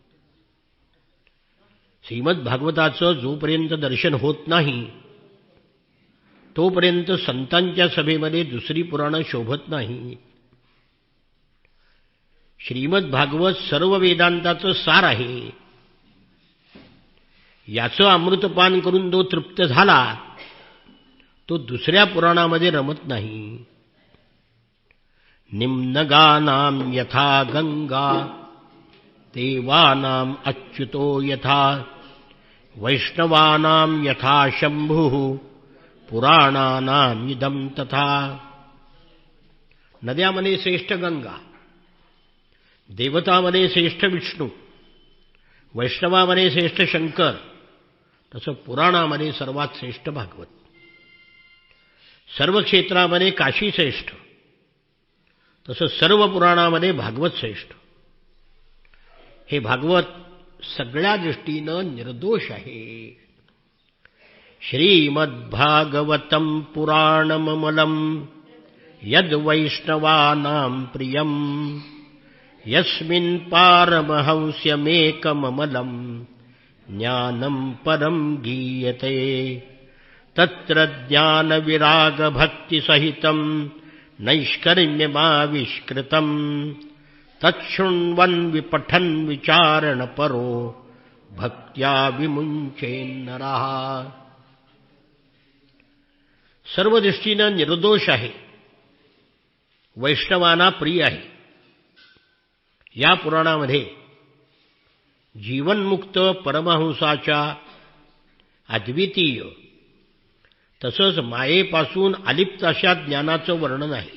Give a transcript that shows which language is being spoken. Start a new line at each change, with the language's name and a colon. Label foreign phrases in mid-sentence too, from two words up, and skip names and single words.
Marathi: श्रीमद भागवताचं जोपर्यंत दर्शन होत नाही तोपर्यंत संतांच्या सभेमध्ये दुसरी पुराणं शोभत नाही. श्रीमद भागवत सर्व वेदांताचं सार आहे. याचं अमृतपान करून जो तृप्त झाला तो दुसऱ्या पुराणामध्ये रमत नाही.
Sanskrit: निम्नगानां यथा गंगा देवानां अच्युतो यथा वैष्णवानां यथा शंभुः पुराणानां इदं तथा.
Marathi: नद्यामध्ये श्रेष्ठ गंगा, देवतामध्ये श्रेष्ठ विष्णू, वैष्णवामध्ये श्रेष्ठ शंकर, तसं पुराणामध्ये सर्वात श्रेष्ठ भागवत. सर्व क्षेत्रामध्ये काशी श्रेष्ठ, तसं सर्व पुराणामध्ये भागवत श्रेष्ठ. हे भागवत सगळ्या दृष्टीनं निर्दोष आहे.
Sanskrit: श्रीमद्भागवतं पुराणममलं यद्वैष्णवानां प्रियं यस्मिन् पारमहंस्यमेकममलं ज्ञानं परं गीयते. तत्र ज्ञानविरागभक्तिसहितं नैष्कर्म्यमाविष्कृतं तच्छृण्वन् विपठन् विचारणपरो भक्त्या विमुञ्चेन्नरः.
Marathi: सर्व दृष्टीनं निर्दोष आहे, वैष्णवांना प्रिय आहे. या पुराणामध्ये जीवनमुक्त परमहंसाच्या अद्वितीय तसंच मायेपासून अलिप्त अशा ज्ञानाचं वर्णन आहे.